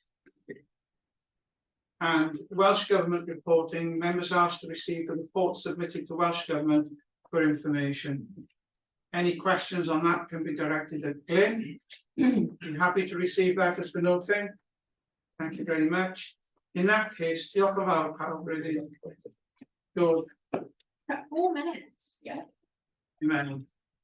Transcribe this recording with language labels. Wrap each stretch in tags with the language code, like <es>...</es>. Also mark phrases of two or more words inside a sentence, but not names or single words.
<en>And Welsh Government reporting, members asked to receive a report submitted to Welsh Government for information. Any questions on that can be directed at Glyn. I'm happy to receive that as for noting. Thank you very much. In that case,</en> <cy>diolch yn fawr pawb,</cy> <en>really. Good. 4 minutes, yeah. Amen.</en>